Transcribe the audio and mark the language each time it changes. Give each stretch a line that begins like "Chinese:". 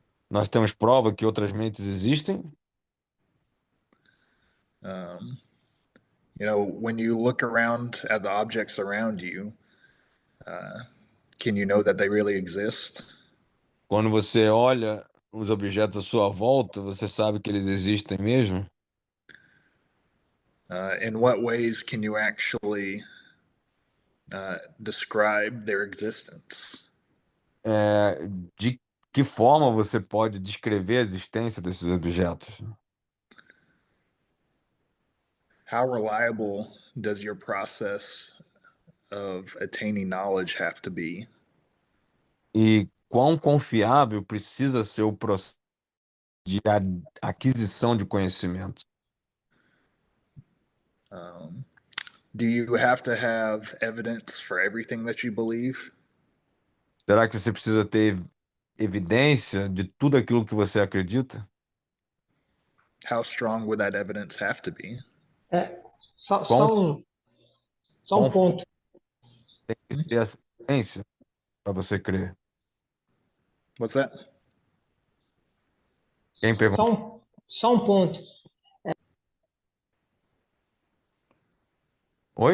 Portuguese: Nós temos prova que outras mentes existem?
English: Um, when you look around at the objects around you, can you know that they really exist?
Portuguese: Quando você olha os objetos à sua volta, você sabe que eles existem mesmo?
English: In what ways can you actually describe their existence?
Portuguese: De que forma você pode descrever a existência desses objetos?
English: How reliable does your process of attaining knowledge have to be?
Portuguese: E quão confiável precisa ser o processo de aquisição de conhecimento?
English: Do you have to have evidence for everything that you believe?
Portuguese: Será que você precisa ter evidência de tudo aquilo que você acredita?
English: How strong would that evidence have to be?
Portuguese: É, só, Quão, só um, só quão um ponto. tem que ter essa evidência para você crer?
English: What's that?
Portuguese: Quem perguntou? Só um ponto. Oi?